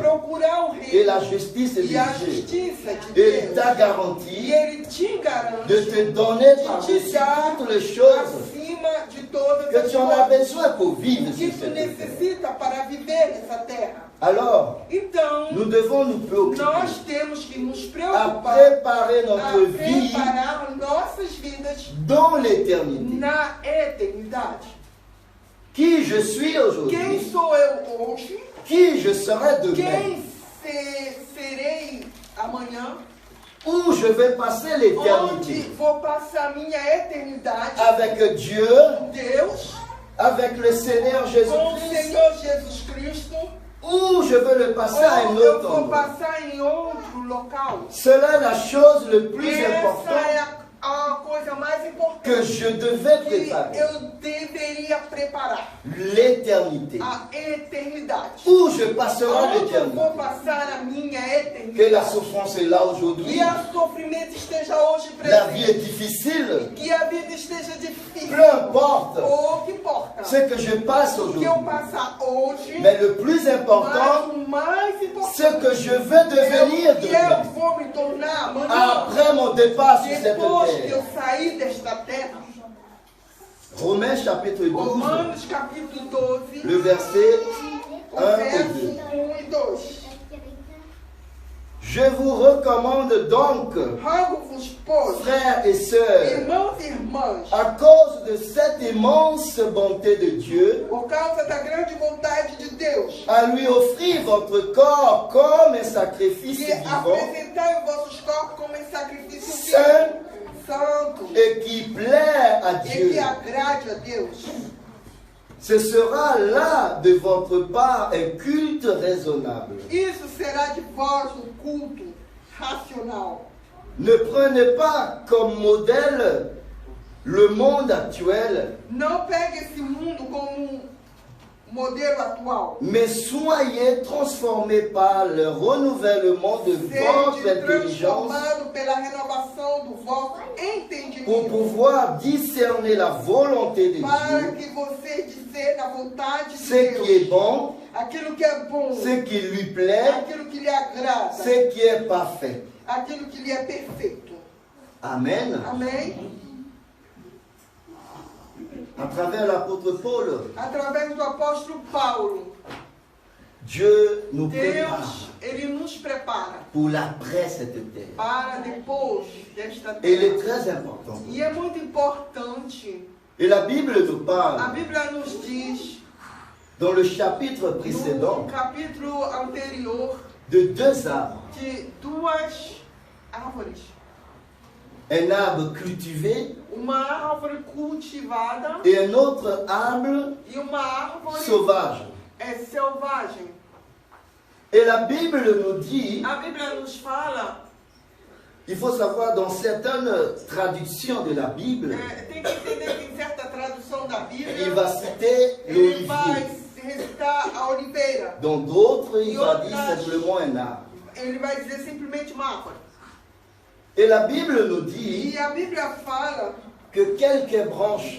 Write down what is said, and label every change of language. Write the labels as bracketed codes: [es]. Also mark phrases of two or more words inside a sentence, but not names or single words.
[pt] procurar o [fr] et la [pt] reino [fr] justice de [pt] e a [fr] Dieu. [pt] justiça de [fr] Et il [pt] Deus. [fr] t'a [pt] E [fr] garanti [pt] Ele te garante [fr] de te donner par-dessus toutes les choses [pt] acima de todas [fr] que [pt] as [fr] tu en as [pt] coisas [fr] besoin pour vivre [pt] que [fr] sur tu cette terre. [pt] necessita para viver nessa terra. [fr] Alors, [pt] Então, [fr] nous devons nous préoccuper [pt] nós temos que nos [fr] à [pt] preocupar [fr] préparer [pt] a [fr] notre vie [pt] preparar nossas vidas [fr] dans l'éternité. [pt] na eternidade. [fr] Qui je suis [pt] Quem [fr] aujourd'hui, [pt] sou eu hoje? [fr] qui je serai demain, [pt] Quem serei amanhã? [fr] où je vais passer [pt] Onde [fr] l'éternité [pt] vou passar minha eternidade? [fr] avec Dieu, [pt] Deus, [fr] avec le Seigneur [pt] com o [fr] Jésus-Christ, [pt] Senhor Jesus Cristo, [fr] ou je veux le passer à un [pt] ou eu [fr] autre [pt] vou [fr] endroit. [pt] passar em outro local? [fr] Cela est la chose le plus [pt] Essa é [fr] importante [pt] a coisa mais [fr] que [pt] importante [fr] je devais [pt] que [fr] préparer. [pt] eu deveria preparar. [fr] L'éternité. [pt] A eternidade. [fr] Où je passerai [pt] Onde eu [fr] l'éternité. [pt] vou passar a minha [fr] Que la [pt] eternidade? [fr] souffrance est là aujourd'hui. [pt] Que o sofrimento esteja hoje [fr] La vie [pt] presente. [fr] est difficile. [pt] Que a vida esteja difícil. [fr] Peu importe [pt] Ou que importa. [fr] ce que je passe [pt] O que eu [fr] aujourd'hui. [pt] passar hoje. [fr] Mais le plus [pt] Mas [fr] important, [pt] o mais [fr] ce [pt] importante [fr] que je veux [pt] é [fr] devenir [pt] o que [fr] demain. [pt] eu vou me tornar amanhã. [fr] Après mon départ sur cette [pt] Depois que eu [fr] terre. [pt] sair desta terra. [fr] Romains chapitre 12, [pt] Romanos capítulo 12. [fr] le verset [pt] O [fr] 1 et verso 2. [pt] 1 e 2. [fr] Je vous recommande donc, [pt] Rogo-vos, pois, [fr] frères et sœurs, [pt] irmãos e irmãs, [fr] à cause de cette immense bonté de Dieu, [pt] por causa da grande vontade de Deus, [fr] à lui offrir votre corps comme un sacrifice [pt] que [fr] vivant [pt] apresentai os vossos corpos como um sacrifício [fr] Saint [pt] vivo, santo, [fr] et qui plaît à [pt] e que [fr] Dieu. [pt] agrade a Deus. [fr] Ce sera là de votre part un culte raisonnable. [pt] Isso será de vós um culto racional. [fr] Ne prenez pas comme modèle le monde actuel, [pt] Não pegue esse mundo como um modelo atual. [fr] mais soyez transformés par le renouvellement de votre [pt] Sede [fr] intelligence [pt] transformado pela renovação do vosso [fr] pour [pt] entendimento, [fr] pouvoir discerner la volonté de [pt] para [fr] Dieu, [pt] que você disser na vontade de [fr] ce qui est [pt] Deus, [fr] bon, [pt] aquilo que é bom, [fr] ce qui lui plaît, [pt] aquilo que lhe agrada, [fr] ce qui est parfait. [pt] aquilo que lhe é perfeito. [fr] Amen. [pt] Amém? [fr] À travers l'apôtre Paul, [pt] Através do apóstolo Paulo, [fr] Dieu nous prépare [pt] Deus, ele nos prepara [fr] pour l'après cette terre. [pt] para depois desta [fr] Et il est [pt] terra. [fr] très important. [pt] E é muito importante, [fr] Et la Bible nous [pt] a [fr] parle, [pt] Bíblia nos diz, [fr] dans le chapitre [pt] no [fr] précédent, [pt] capítulo anterior, [fr] de deux arbres. [pt] de duas árvores. [fr] Un arbre cultivé [pt] Uma árvore cultivada [fr] et un autre arbre [pt] e uma árvore [fr] sauvage. [pt] selvagem. [fr] Et la Bible nous dit, [pt] A Bíblia nos fala, [fr] il faut savoir dans certaines traductions de la Bible, [pt] tem que entender que em certa tradução da Bíblia, [fr] il va citer [pt] ele vai [fr] l'olivier. [pt] recitar a oliveira. [fr] Dans d'autres, il va dire simplement un arbre. [pt] Ele vai dizer simplesmente uma árvore. [fr] Et la Bible nous dit [pt] E a Bíblia fala [fr] que quelques branches